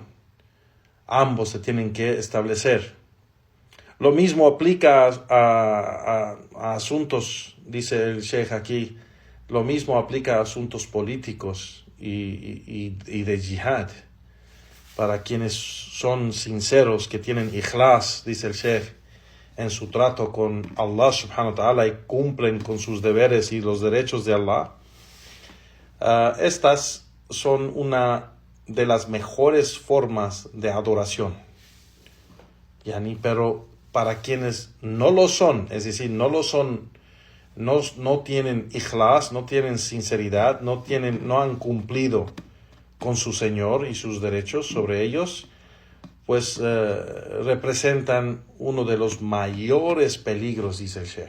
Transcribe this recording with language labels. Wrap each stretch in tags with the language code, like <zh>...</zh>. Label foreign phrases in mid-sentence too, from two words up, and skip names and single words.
<es>Ambos se tienen que establecer. Lo mismo aplica a asuntos, dice el Sheikh aquí, lo mismo aplica a asuntos políticos y de jihad. Para quienes son sinceros, que tienen ikhlas, dice el Sheikh, en su trato con Allah</es> <ar>سبحانه وتعالى</ar> <es>y cumplen con sus deberes y los derechos de Allah, estas son una de las mejores formas de adoración. Pero para quienes no lo son, es decir, no tienen ikhlas, no tienen sinceridad, no han cumplido con su Señor y sus derechos sobre ellos, pues representan uno de los mayores peligros, dice el Sheikh.</es>